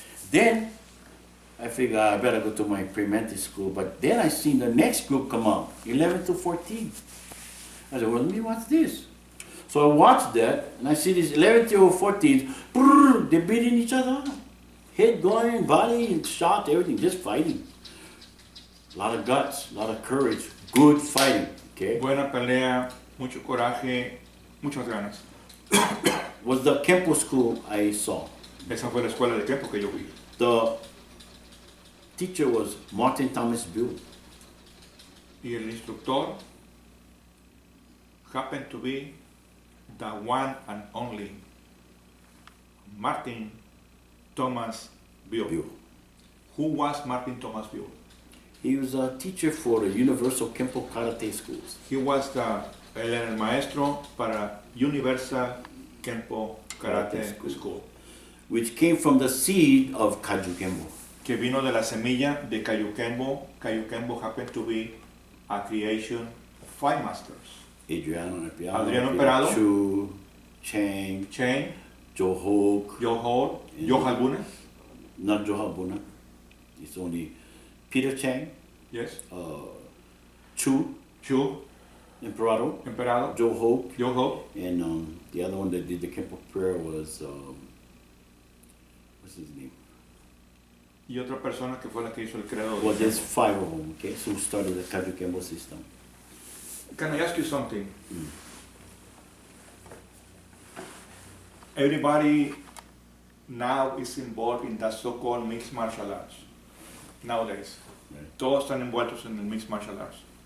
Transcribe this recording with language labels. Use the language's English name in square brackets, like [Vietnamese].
[English] Then I figured I better go to my pre-elementary school, but then I seen the next group come up, 11 to 14. I said, well, let me watch this. So I watched that, and I see these 11 to 14, they're beating each other up. Head going, body, shot, everything, just fighting. A lot of guts, a lot of courage, good fighting, okay? [Spanish] Buena pelea, mucho coraje, muchas ganas. [English] Was the Kempo school I saw. [Spanish] Esa fue la escuela de Kempo que yo vi. [English] The teacher was Martin Thomas Buell. Y el instructor happened to be the one and only Martin Thomas Buell. Buell. Who was Martin Thomas Buell? He was a teacher for the Universal Kempo Karate schools. [Spanish] He was el maestro para Universal Kempo Karate School, [English] Which came from the seed of Kayukembo. [Spanish] que vino de la semilla de Kayukembo. [English] Kayukembo happened to be a creation of 5 masters. Adriano Emperado, Chu, Chang, Chen, Joe Hoke, Joe Hall, Joe Halbuna, not Joe Habuna. It's only Peter Chang, yes, Chu, Chu, Emperado, Joe Hoke, Hall, and the other one that did the Kempo prayer was, what's his name? [Spanish] y otra persona que fue la que hizo el credo. [English] Well, there's 5 of them, okay, so started the Kayukembo system. Can I ask you something? Everybody now is involved in that so-called mixed martial arts nowadays. Right. [Spanish] Todos están envueltos en el mixed martial arts.